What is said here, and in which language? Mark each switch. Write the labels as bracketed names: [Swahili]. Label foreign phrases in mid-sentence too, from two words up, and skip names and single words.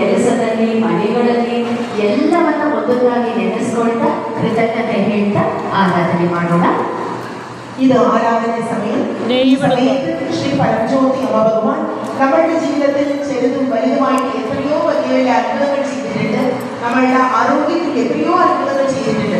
[Kannada] ಕೆಲಸದಲ್ಲಿ, ಮನೆಗಳಲ್ಲಿ ಎಲ್ಲವನ್ನ ಒಂದೊಂದಾಗಿ ನೆನೆಸ್ಕೊಳ್ತಾ ಕೃತಜ್ಞತೆ ಹೇಳ್ತಾ ಆರಾಧನೆ ಮಾಡೋಣ. [Malayalam] ഇത് ആരാധന സമയം. ഈ സമയത്ത് ശ്രീ പരംജ്യോതി അമ്മ ഭഗവാൻ നമ്മളുടെ ജീവിതത്തിൽ ചെറുതും വലുതുമായിട്ട് എത്രയോ വലിയ വലിയ അത്ഭുതങ്ങൾ ചെയ്തിട്ടുണ്ട്. നമ്മളുടെ ആരോഗ്യത്തിൽ എത്രയോ അത്ഭുതങ്ങൾ ചെയ്തിട്ടുണ്ട്.